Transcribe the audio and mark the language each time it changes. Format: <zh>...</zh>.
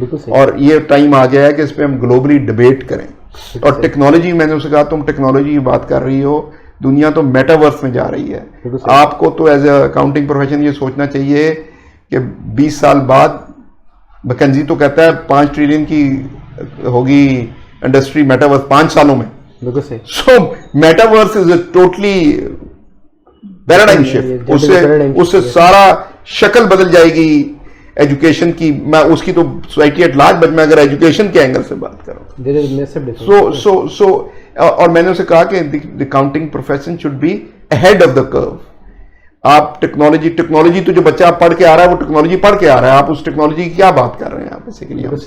<ur>اور یہ ٹائم آ گیا ہے کہ اس پہ ہم گلوبلی ڈبیٹ کریں. اور ٹیکنالوجی, میں نے اسے کہا تم ٹیکنالوجی کی بات کر رہی ہو, دنیا تو میٹاورس میں جا رہی ہے. آپ کو تو ایز اے اکاؤنٹنگ پروفیشن یہ سوچنا چاہیے کہ 20 سال بعد مکنزی تو کہتا ہے 5 ٹریلین کی ہوگی انڈسٹری میٹاورس 5 سالوں میں.</ur> <en>So metaverse is a totally paradigm shift.</en> <ur>اس سے سارا شکل بدل جائے گی ایجوکیشن کی. میں اس کی تو سوسائٹی ایٹ لارج, بٹ میں اگر ایجوکیشن کے اینگل سے بات کروں سو اور میں نے اسے کہا کہ</ur> <en>Accounting profession should be ahead of the curve.</en> <ur>آپ ٹیکنالوجی تو جو بچہ پڑھ کے آ رہا ہے وہ ٹیکنالوجی پڑھ کے آ رہا ہے, آپ اس ٹیکنالوجی کی کیا بات کر رہے ہیں آپ بیسیکلی.</ur>